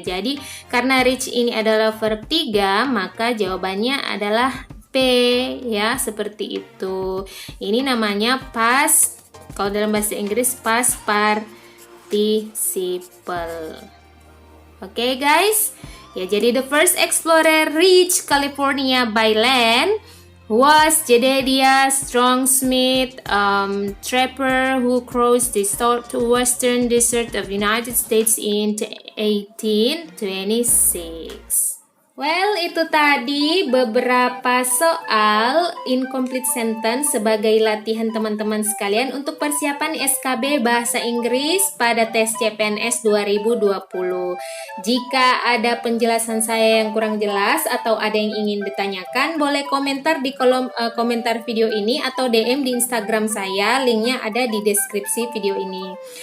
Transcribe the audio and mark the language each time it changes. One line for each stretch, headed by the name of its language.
Indonesian: Jadi karena reach ini adalah verb 3, maka jawabannya adalah P ya, seperti itu. Ini namanya past, kalau dalam bahasa Inggris past participle.
English: Oke, guys.
Indonesian: Ya, jadi
English: the first explorer reached California by land was Jedediah Strong-Smith, trapper who crossed the southwestern desert of United States in 1826.
Indonesian: Well, itu tadi beberapa soal incomplete sentence sebagai latihan teman-teman sekalian untuk persiapan SKB Bahasa Inggris pada tes CPNS 2020. Jika ada penjelasan saya yang kurang jelas atau ada yang ingin ditanyakan, boleh komentar di kolom komentar video ini atau DM di Instagram saya, linknya ada di deskripsi video ini.